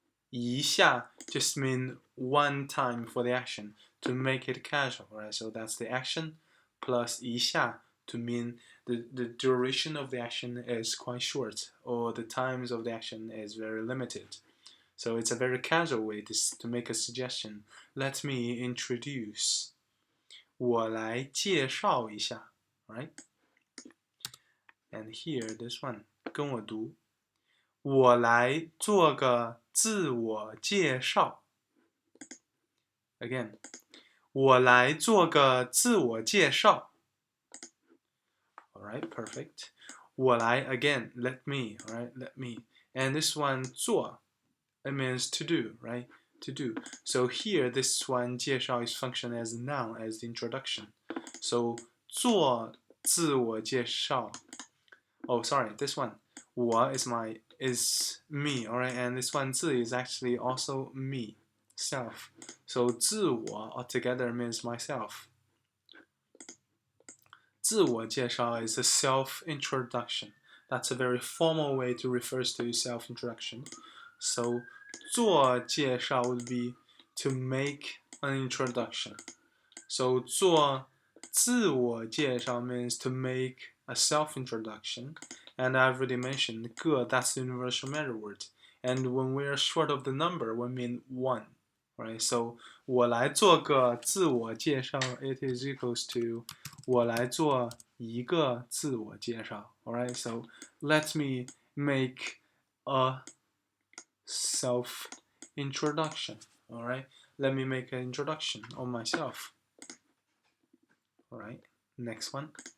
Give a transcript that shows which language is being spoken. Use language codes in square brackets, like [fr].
[en] 一下 just mean one time for the action to make it casual, right? So that's the action plus 一下 to mean the duration of the action is quite short, or the times of the action is very limited. So it's a very casual way to make a suggestion. Let me introduce. [zh] 我来介绍一下, [en] right? And here, this one, [zh] 跟我读。我来做个自我介绍。 [en] Again, [zh] 我来做个自我介绍。 [en] Alright, perfect. 我来 again, let me, alright, let me. And this one, 做, it means to do, right? To do. So here, this one, 介绍 is function as a noun, as the introduction. So 做自我介绍.Oh, sorry, this one. 我 is me, alright? And this one, 自 is actually also me, self. So 自我 altogether means myself. 自我介绍 is a self-introduction. That's a very formal way to refer to self-introduction. So 做介绍 would be to make an introduction. So 做自我介绍 means to make a self-introduction. And I've already mentioned 个, that's the universal measure word. And when we are short of the number, we mean one. Right? So [zh] 我来做个自我介绍 [en] it is equals to [zh] 我来做一个自我介绍. [en] Alright, so let me make a self-introduction. Alright, let me make an introduction on myself. Alright, next one.